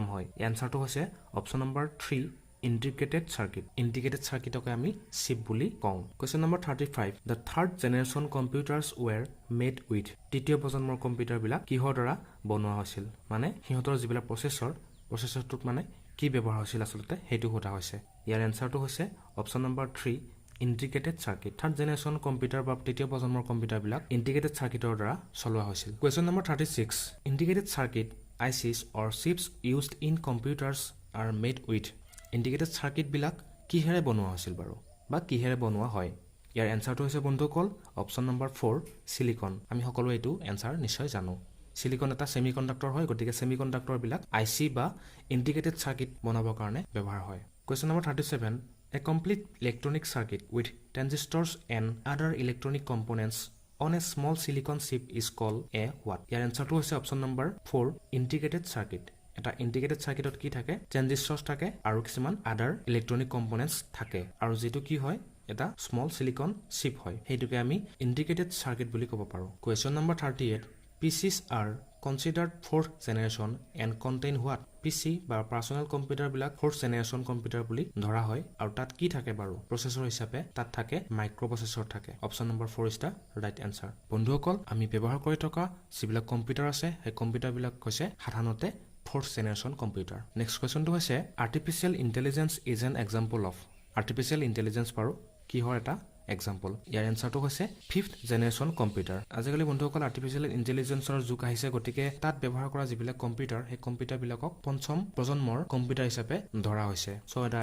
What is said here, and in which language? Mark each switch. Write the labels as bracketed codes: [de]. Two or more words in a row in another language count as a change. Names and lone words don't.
[as] এনচাৰটো হৈছে [en] option number 3 integrated circuit integrated circuitকে [as] আমি চিপ বুলি কওঁ [en] question number 35 the third generation computers were made with [as] তৃতীয় প্ৰজন্মৰ কম্পিউটাৰবিলাক কিহৰ দ্বাৰা বনোৱা হৈছিল মানে সিহঁতৰ যিবিলাক প্ৰচেছৰটোত মানে কি ব্যৱহাৰ হৈছিল আচলতে সেইটো সোধা হৈছে ইয়াৰ এনচাৰটো হৈছে [en] option number 3 integrated circuit third generation computer [as] বা তৃতীয় প্ৰজন্মৰ কম্পিউটাৰবিলাক [en] integrated circuitৰ [as] দ্বাৰা চলোৱা হৈছিল [en] question number 36 integrated circuit ICs or chips used in computers are made with integrated circuitবিলাক [as] কিহেৰে বনোৱা হৈছিল বাৰু বা কিহেৰে বনোৱা হয় ইয়াৰ এনচাৰটো হৈছে বন্ধুসকল [en] option number 4 [as] সিলিকন আমি সকলো এইটো এনচাৰ নিশ্চয় জানো সিলিকন এটা সেমিকন্ডাক্টৰ হয় গতিকে সেমিকন্ডাক্টৰবিলাক IC বা [en] integrated circuit [as] বনাবৰ কাৰণে ব্যৱহাৰ হয় [en] question number 37 A complete electronic circuit with transistors and other electronic components on a small silicon chip is called a what? [as] ইয়াৰ এনচাৰটো হৈছে [en] option number 4 integrated circuit [as] এটা [en] integrated circuitত [as] কি থাকে ট্ৰানজিষ্টৰছ থাকে আৰু কিছুমান [en] other electronic components [as] থাকে আৰু যেটো কি হয় এটা [en] small silicon chip [as] হয় সেইটোকে আমি [en] integrated circuit [as] বুলি ক'ব পাৰো [en] question number 38 PCs are considered fourth generation and contain what PC [as] বা [en] personal computerবিলাক fourth generation [as] কম্পিউটাৰ বুলি ধৰা হয় আৰু তাত কি থাকে বাৰু প্ৰচেছৰ হিচাপে তাত থাকে [en] micro processor [as] থাকে [en] option number 4 is the right answer [as] বন্ধুসকল আমি ব্যৱহাৰ কৰি থকা যিবিলাক কম্পিউটাৰ আছে সেই কম্পিউটাৰবিলাক হৈছে সাধাৰণতে [en] fourth generation [as] কম্পিউটাৰ [en] next questionটো [as] হৈছে [en] artificial intelligence is an example of artificial [as] ইন্টেলিজেন্স বাৰু কিহৰ এটা এক্সাম্পল ইয়াৰ এনসাৰটো হৈছে [en] fifth generation computer [as] আজিকালি বন্ধুসকল [en] artificial intelligenceৰ [as] যুগ আহিছে গতিকে তাত ব্যৱহাৰ কৰা যিবিলাক কম্পিউটাৰ সেই কম্পিউটাৰবিলাকক পঞ্চম প্ৰজন্মৰ কম্পিউটাৰ হিচাপে ধৰা হৈছে চ' এটা